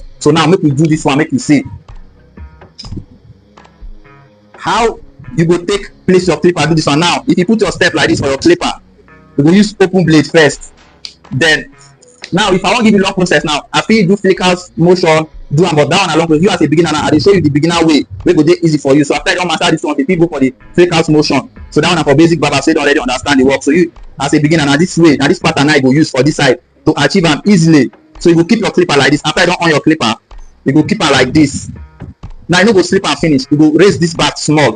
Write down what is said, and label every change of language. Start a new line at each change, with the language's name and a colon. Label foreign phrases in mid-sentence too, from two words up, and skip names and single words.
Nigerian Pidgin: So now make we do this one, make you see how you go take place your clipper. Do this one now. If you put your step like this for your clipper, you go use open blade first. Then now if I want give you long process now, I feel do flickers motion, do am, but that one along process. You as a beginner now, I dey show you the beginner way wey go dey easy for you. So after you don master this one, you fit go for the flickers motion. So that one na for basic barber, so you don already understand the work. So you as a beginner now, this way, now this pattern now you go use for this side to achieve am easily. So you go keep your clipper like this. After you don on your clipper, you go keep am like this. Now you no go slip and finish. You go raise this back small.